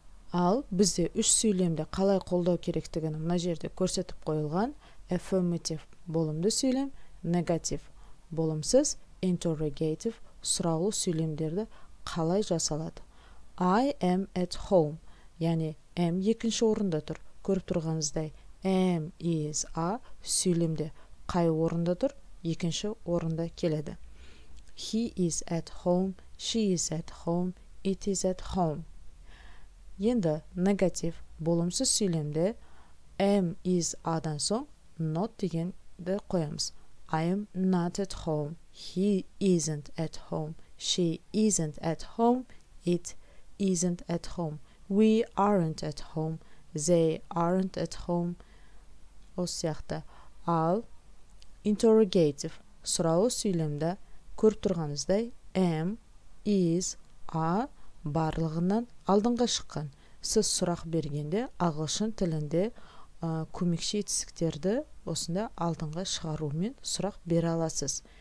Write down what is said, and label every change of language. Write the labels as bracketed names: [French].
[Kazakh] Ал бізде үш сөйлемде қалай қолдау керектігін мына жерде көрсетіп қойылған. Affirmative болымды сөйлем, negative болымсыз, interrogative сұраулы сөйлемдерді қалай жасалады. [English] I am at home, [Kazakh] яғни am екінші орында тұр. Көріп тұрғаныңыздай am, is, are сөйлемде қай орында тұр? Екінші орында келеді. [English] He is at home, she is at home, it is at home. [Kazakh] Енді негатив болымсыз сөйлемде am, is, are'дан соң not дегенді қоямыз. [English] I am not at home, he isn't at home, she isn't at home, it isn't at home, we aren't at home, they aren't at home. [Kazakh] Осы сияқты. Ал interrogative сұраулы сөйлемді көріп тұрғаныңыздай am, is, are барлығынан алдыңға шыққан. Сіз сұрақ бергенде ағылшын тілінде көмекші етістіктерді осында алдыңға шығарумен сұрақ бере аласыз.